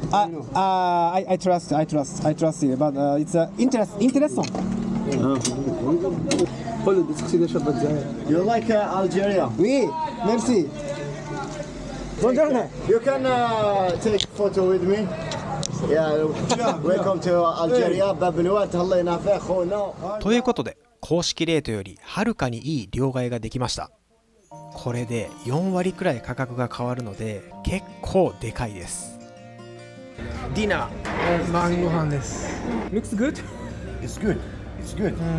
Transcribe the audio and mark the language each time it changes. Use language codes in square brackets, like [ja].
[en] I trust you, but it's interesting. You like Algeria? [fr] Oui, merci. [it] Buongiorno. [en] You can take a photo with me. Yeah, welcome to Algeria. [ar] Bablouad, Allah ينافع خونا. [ja] ということで公式レートよりはるかにいい両替ができました。これで4割くらい価格が変わるので結構でかいです。ディナー晩ご飯です。 [en] Looks good? It's good. It's good.